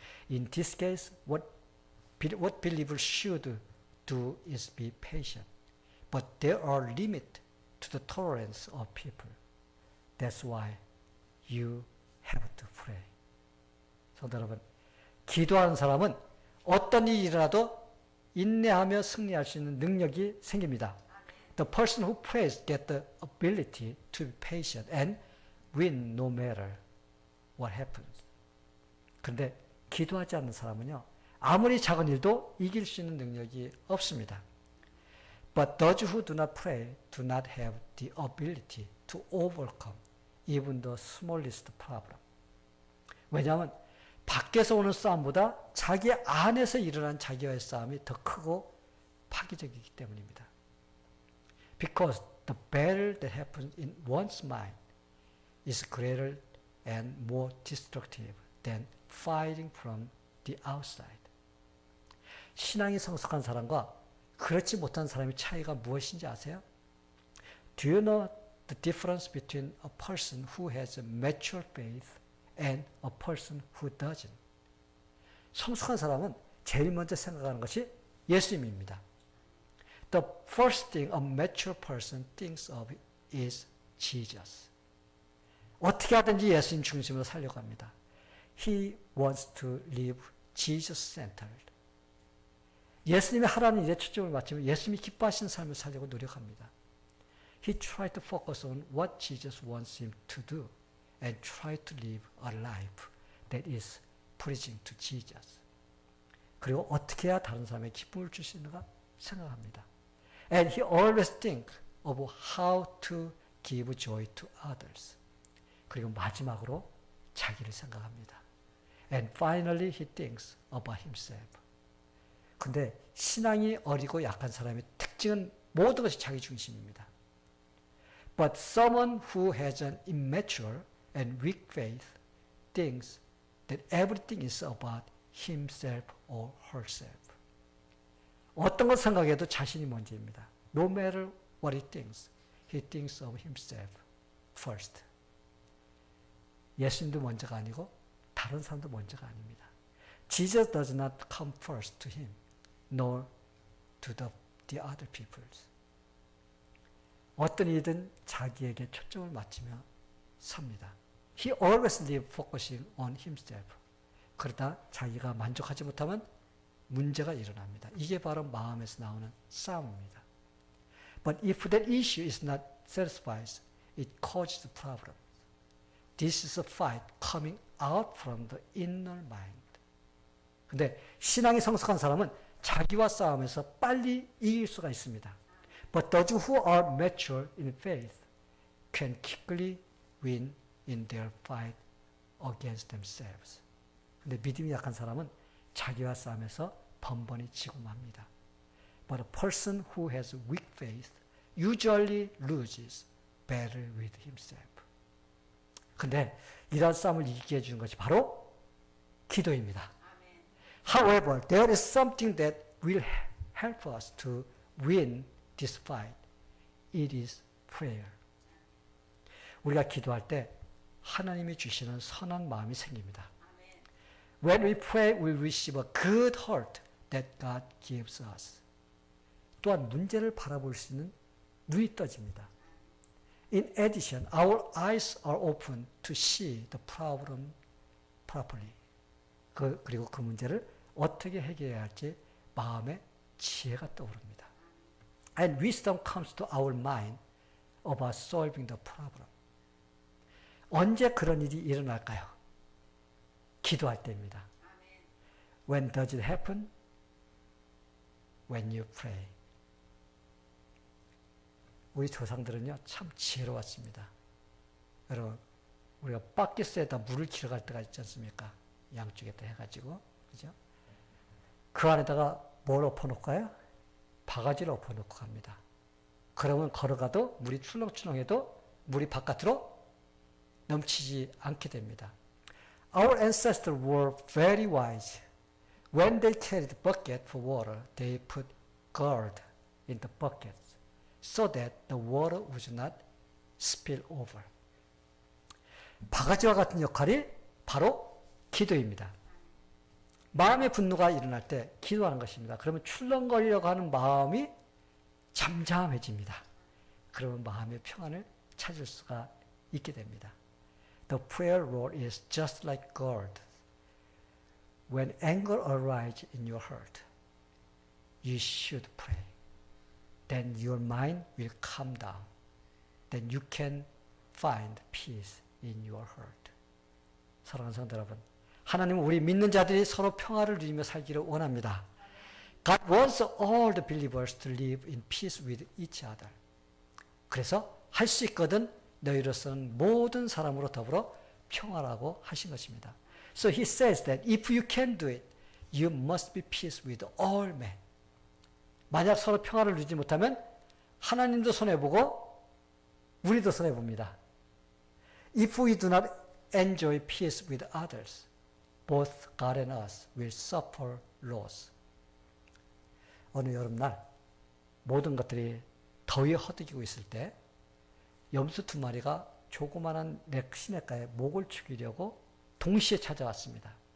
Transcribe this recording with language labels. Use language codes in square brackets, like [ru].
[en] In this case, what believers should do is be patient. But there are limits to the tolerance of people. That's why you have to pray. [ko] 성도 여러분, 기도하는 사람은 어떤 일이 일어나도 인내하며 승리할 수 있는 능력이 생깁니다. [en] The person who prays gets the ability to be patient and win no matter what happens. [ko] 그런데 기도하지 않는 사람은요, 아무리 작은 일도 이길 수 있는 능력이 없습니다. [en] But those who do not pray do not have the ability to overcome even the smallest problem. [ko] 왜냐하면 밖에서 오는 싸움보다 자기 안에서 일어난 자기와의 싸움이 더 크고 파괴적이기 때문입니다. [en] Because the battle that happens in one's mind is greater and more destructive than fighting from the outside. [ko] 신앙이 성숙한 사람과 그렇지 못한 사람의 차이가 무엇인지 아세요? [en] Do you know the difference between a person who has a mature faith and a person who doesn't? [ko] 성숙한 사람은 제일 먼저 생각하는 것이 예수님입니다. [en] The first thing a mature person thinks of is Jesus. [ko] 어떻게 하든지 예수님 중심으로 살려고 합니다. [en] He wants to live Jesus-centered. [ko] 예수님의 하라는 일에 초점을 맞추면 예수님이 기뻐하시는 삶을 살려고 노력합니다. [en] He tried to focus on what Jesus wants him to do and try to live a life that is pleasing to Jesus. [ko] 그리고 어떻게 해야 다른 사람에게 기쁨을 줄 수 있는가 생각합니다. [en] And he always think of how to give joy to others. [ko] 그리고 마지막으로 자기를 생각합니다. [en] And finally he thinks about himself. [ko] 근데 신앙이 어리고 약한 사람의 특징은 모든 것이 자기 중심입니다. [en] But someone who has an immature and weak faith thinks that everything is about himself or herself. [ko] 어떤 걸 생각해도 자신이 먼저입니다. [en] No matter what he thinks of himself first. [ko] 예수님도 먼저가 아니고 다른 사람도 먼저가 아닙니다. [en] Jesus does not come first to him, nor to the other peoples. [ko] 어떤 이든 자기에게 초점을 맞추며 삽니다. [en] He always lives focusing on himself. [ko] 그러다 자기가 만족하지 못하면 문제가 일어납니다. 이게 바로 마음에서 나오는 싸움입니다. [en] But if that issue is not satisfied, it causes problems. This is a fight coming out from the inner mind. [ko] 근데 신앙이 성숙한 사람은 자기와 싸움에서 빨리 이길 수가 있습니다. [en] But those who are mature in faith can quickly win in their fight against themselves. [ko] 근데 믿음이 약한 사람은 자기와 싸움에서 번번이 지고 맙니다. [en] But a person who has weak faith usually loses battle with himself. [ko] 근데 이런 싸움을 이기게 해주는 것이 바로 기도입니다. [en] However, there is something that will help us to win this fight. It is prayer. [ko] 우리가 기도할 때 하나님이 주시는 선한 마음이 생깁니다. [en] When we pray, we receive a good heart that God gives us. [ko] 또한 문제를 바라볼 수 있는 눈이 떠집니다. [en] In addition, our eyes are open to see the problem properly. [ko] 그리고 그 문제를 어떻게 해결해야 할지 마음에 지혜가 떠오릅니다. [en] And wisdom comes to our mind about solving the problem. [ko] 언제 그런 일이 일어날까요? 기도할 때입니다. [en] When does it happen? When you pray. [ko] 우리 조상들은요, 참 지혜로웠습니다. 여러분, 우리가 바켓에다 물을 길어 갈 때가 있지 않습니까? 양쪽에다 해가지고, 그죠? 그 안에다가 뭘 엎어놓을까요? 바가지를 엎어놓고 갑니다. 그러면 걸어가도 물이 출렁출렁해도 물이 바깥으로 넘치지 않게 됩니다. [en] Our ancestors were very wise. When they carried the bucket for water, they put gourd in the bucket so that the water would not spill over. [ko] 바가지와 같은 역할이 바로 기도입니다. 마음의 분노가 일어날 때 기도하는 것입니다. 그러면 출렁거리려고 하는 마음이 잠잠해집니다. 그러면 마음의 평안을 찾을 수가 있게 됩니다. [en] The prayer role is just like gourd. When anger arises in your heart, you should pray. Then your mind will calm down. Then you can find peace in your heart. [ko] 사랑하는 성도 여러분, 하나님은 우리 믿는 자들이 서로 평화를 누리며 살기를 원합니다. [en] God wants all the believers to live in peace with each other. [ko] 그래서 할 수 있거든 너희로서는 모든 사람으로 더불어 평화라고 하신 것입니다. [en] So he says that if you can do it, you must be peace with all men. [ko] 만약 서로 평화를 누리지 못하면 하나님도 손해보고 우리도 손해봅니다. [en] If we do not enjoy peace with others, both God and us will suffer loss. [ko] 어느 여름날 모든 것들이 더위에 허덕이고 있을 때 염소 두 마리가 조그마한 시냇가에 목을 축이려고 동시에 찾아왔습니다.